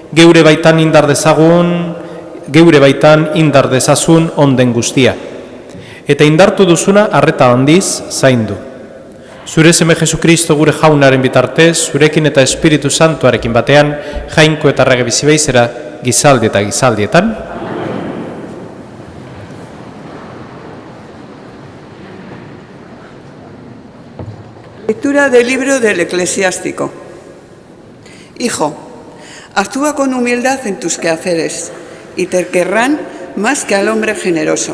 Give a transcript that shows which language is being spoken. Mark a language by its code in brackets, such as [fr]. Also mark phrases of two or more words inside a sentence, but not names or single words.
[eu] Geure baitan indar dezagun geure baitan indar dezazun onden guztia. Eta indartu duzuna arreta handiz zaindu. Zure seme Jesukristo gure jaunaren bitartez, zurekin eta Espiritu Santuarekin batean, jainko eta errege bizi beizera, gizaldi eta gizaldietan. [es] Lectura del libro del Eclesiástico. Hijo, actúa con humildad en tus quehaceres y te querrán más que al hombre generoso.